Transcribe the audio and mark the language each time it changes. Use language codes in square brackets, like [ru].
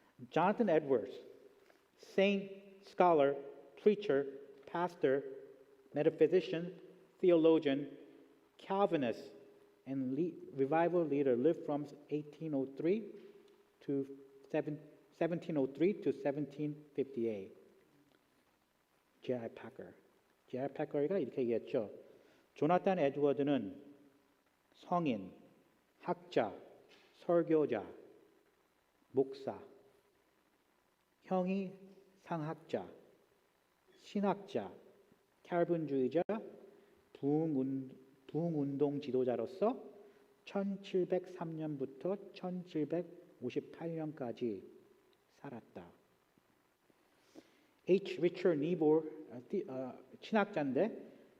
[en] Jonathan Edwards, saint, scholar, preacher, pastor, metaphysician, theologian, Calvinist, and revival leader, lived from 1703 to 1758. J.I. Packer. J.I. [ko] Packer가 이렇게 얘기했죠. 조나탄 에드워드는 성인, 학자, 설교자, 목사, 형이 상학자, 신학자, 칼빈주의자, 부흥운동 지도자로서 1703년부터 1758년까지 살았다. H. Richard Niebuhr, 신학자인데